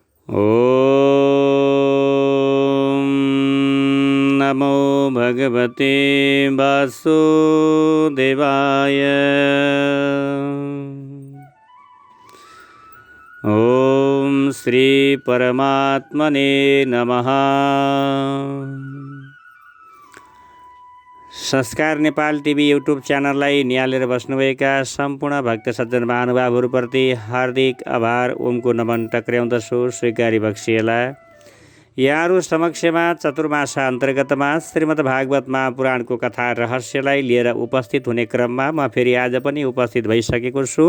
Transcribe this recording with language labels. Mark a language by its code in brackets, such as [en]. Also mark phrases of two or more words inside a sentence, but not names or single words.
[sa] ॐ नमो भगवते वासुदेवाय। ॐ श्री परमात्मने नमः। [ne] संस्कार नेपाल टिभी युट्युब च्यानललाई निहालेर बस्नुभएका सम्पूर्ण भक्त सज्जन महानुभावहरूप्रति हार्दिक आभार ओमको नमन टक्र्याउँदछु। स्वीकारी बक्सिएला। यहाँहरू समक्षमा चतुर्मासा अन्तर्गतमा श्रीमद् भागवत महापुराणको कथा रहस्यलाई लिएर उपस्थित हुने क्रममा म फेरि आज पनि उपस्थित भइसकेको छु।